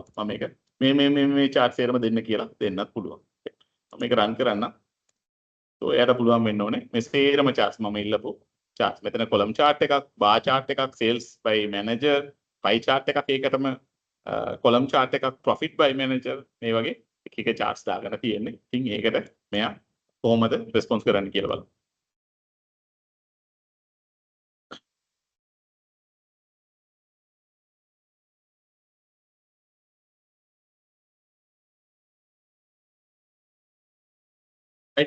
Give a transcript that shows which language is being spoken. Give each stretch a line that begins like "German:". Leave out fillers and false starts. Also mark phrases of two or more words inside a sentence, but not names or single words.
Sinhala: මම මේක මේ chart සේරම දෙන්න කියලා දෙන්නත් පුළුවන්. මම මේක run කරන්න. So එයාට පුළුවන් වෙන්න ඕනේ මේ සේරම charts මම ඉල්ලපු charts. මෙතන
English: column chart
Sinhala: එකක්,
English: bar chart
Sinhala: එකක්,
English: sales by manager, pie chart
Sinhala: එකක් ඒකටම
English: column chart
Sinhala: එකක්,
English: profit by manager
Sinhala: මේ වගේ එක එක charts දාගෙන තියෙන්නේ. ඉතින් ඒකට මෙයා කොහොමද response කරන්න කියලා බලමු. right.